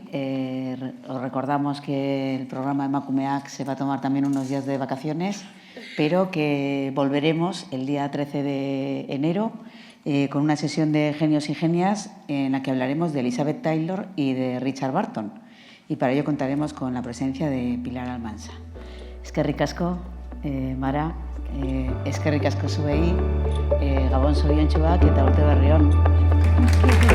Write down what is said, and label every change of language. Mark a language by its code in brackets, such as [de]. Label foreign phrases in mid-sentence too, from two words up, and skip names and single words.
[es] Os recordamos que el programa Emakumeak se va a tomar también unos días de vacaciones, pero que volveremos el día 13 de enero con una sesión de genios y genias en la que hablaremos de Elizabeth Taylor y de Richard Burton. Y para ello contaremos con la presencia de Pilar Almansa. [eu] Eskerrik asko, Mara, eskerrik asko zuei, Gabon zoriontsuak eta urte berri on.